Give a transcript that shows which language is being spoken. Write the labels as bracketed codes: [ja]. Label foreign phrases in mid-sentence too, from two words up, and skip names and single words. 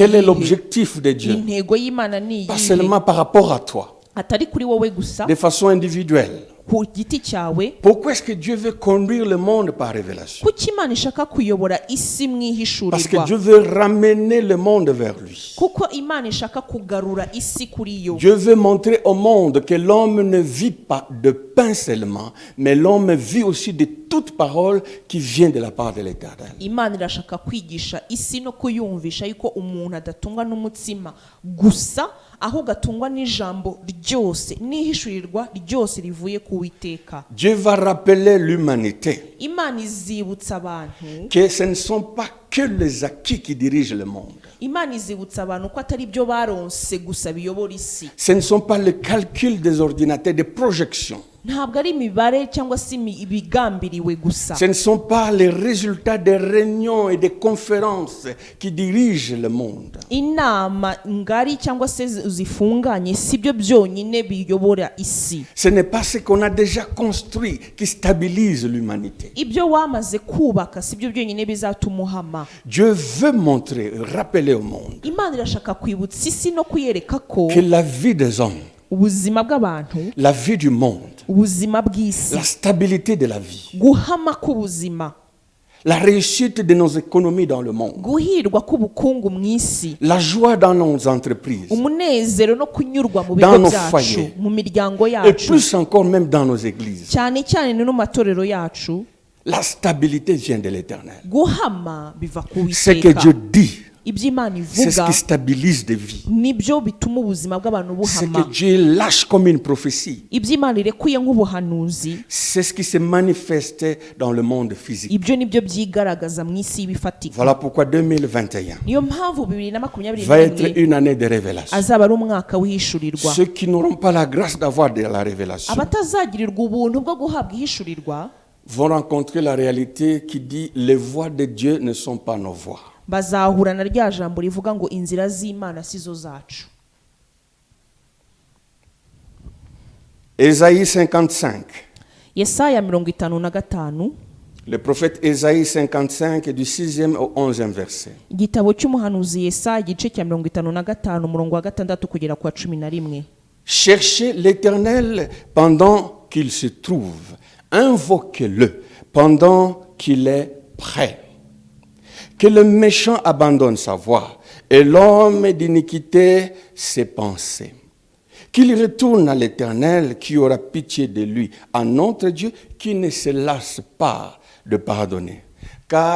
[fr] Quel est [rw] iyihe? [fr] l'objectif de Dieu? [rw] intego y'Imana ni [fr] Pas [rw] iyihe? [fr] seulement par rapport à toi, [rw] atari kuri wowe gusa, [fr] de façon individuelle. [rw] ku giti cyawe. [fr] Pourquoi est-ce que Dieu veut conduire le monde par révélation? [rw] kuki Imana ishaka kuyobora isi mu [fr] Parce que [rw] ihishurirwa? [fr] Dieu veut ramener le monde vers lui. [rw] kuko Imana ishaka kugarura isi kuri yo. [fr] Dieu veut montrer au monde que l'homme ne vit pas de pain seulement, mais l'homme vit aussi de toute parole qui vient de la part de l'Éternel. [rw] Imana irashaka kwigisha isi no kuyumvisha yuko umuntu adatungwa n'umutsima gusa, ahubwo atungwa n'ijambo ryose n'ihishurirwa ryose rivuye ku Uwiteka. [fr] Dieu va rappeler l'humanité [rw] Imana izibutsa abantu, [fr] que ce ne sont pas que les acquis qui dirigent le monde. [rw] Imana izibutsa abantu ko atari byo baronse gusa biyobora isi. [fr] Ce ne sont pas le calcul des ordinateurs, des projections. [rw] ntabwo ari imibare cyangwa se ibigambiriwe gusa. [fr] Ce ne sont pas les résultats des réunions et des conférences qui dirigent le monde. [rw] inama ngari cyangwa se zifunganye si byo byonyine biyobora isi. [fr] Ce n'est pas ce qu'on a déjà construit qui stabilise l'humanité. [rw] ibyo wamaze kubaka si byo byonyine bizatuma uhama. [fr] Dieu veut montrer, rappeler au monde [rw] Imana irashaka kwibutsa isi no kuyereka ko [fr] que la vie des hommes, [rw] ubuzima bw'abantu, [fr] la vie du monde, [rw] ubuzima bw'isi, [fr] la stabilité de la vie, [rw] guhama k'ubuzima, [fr] la réussite de nos économies dans le monde, [rw] guhirwa k'ubukungu mu isi, [fr] la joie dans nos entreprises, [rw] umunezero no kunyurwa mu [fr] Dans [rw] bigo [fr] nos [rw] byacu, [fr] foyers. [rw] mu miryango [fr] et [rw] yacu, [fr] plus encore même dans nos églises. [rw] cyane cyane no mu matorero yacu. [fr] La stabilité vient de l'Éternel. [rw] guhama biva ku [fr] Ce que Dieu [rw] Uwiteka. [fr] dit, [rw] ibyo Imana [fr] c'est ce [rw] ivuga [fr] qui stabilise des vies. [rw] nibyo bituma ubuzima bw'abantu [fr] Ce [rw] buhama. [fr] que Dieu lâche comme une prophétie, [rw] ibyo Imana irekuye nk'ubuhanuzi, [fr] c'est ce qui se manifeste dans le monde physique. [rw] ibyo nibyo byigaragaza mu isi y'ibifatika. [fr] Voilà pourquoi 2021 [rw] niyo mpamvu 2021 [fr] va être une année de révélation. [rw] azaba ari umwaka w'ihishurirwa. [fr] Ceux qui n'auront pas la grâce d'avoir de la révélation [rw] abatazagirirwa ubuntu bwo guhabwa ihishurirwa [fr] vont rencontrer la réalité qui dit les voies de Dieu ne sont pas nos voies. [rw] bazahura na rya jambo rivuga ngo inzira z'Imana sizo zacu. [fr] Ésaïe 55. [rw] Yesaya 55, [fr] Le prophète Ésaïe 55 du 6e au 11e verset. [rw] igitabo cy'umuhanuzi Yesaya igice cya 55 umurongo wa 6 kugera kwa 11. [fr] Cherchez l'Éternel pendant qu'il se trouve. Invoquez-le pendant qu'il est prêt. Que le méchant abandonne sa voie et l'homme d'iniquité ses pensées. Qu'il retourne à l'Éternel qui aura pitié de lui, à notre Dieu qui ne se lasse pas de pardonner.